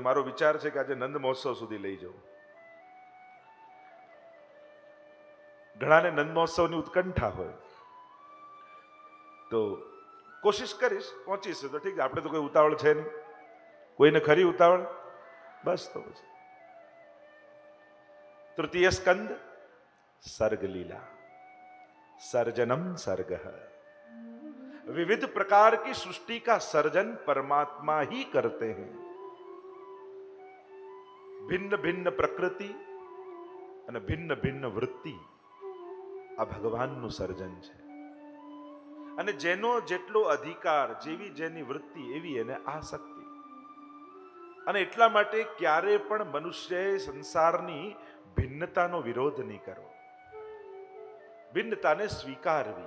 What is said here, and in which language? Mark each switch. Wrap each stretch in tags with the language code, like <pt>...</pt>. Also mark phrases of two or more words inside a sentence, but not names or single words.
<gu>મારો વિચાર છે કે આજે નંદ મહોત્સવ સુધી લઈ જાઉં. ઘણાને નંદ મહોત્સવની ઉત્કંઠા હોય તો કોશિશ કરીશ, પહોંચીશ તો ઠીક. આપણે તો કોઈ ઉતાવળ છે નહીં. કોઈને ખરી ઉતાવળ? બસ તો પછી</gu> <hi>तृतीय स्कंद सर्ग लीला.</hi> <sa>सर्जनम सर्ग.</sa> <hi>विविध प्रकार की सृष्टि का सर्जन परमात्मा ही करते हैं. भिन्न भिन्न प्रकृति</hi> <gu>અને ભિન્ન ભિન્ન વૃત્તિ આ ભગવાનનું સર્જન છે. અને જેનો જેટલો અધિકાર, જેવી જેની વૃત્તિ એવી એને આસક્તિ. અને એટલા માટે ક્યારે પણ મનુષ્યએ સંસારની ભિન્નતાનો વિરોધ નહીં કરવો, ભિન્નતાને સ્વીકારવી.</gu>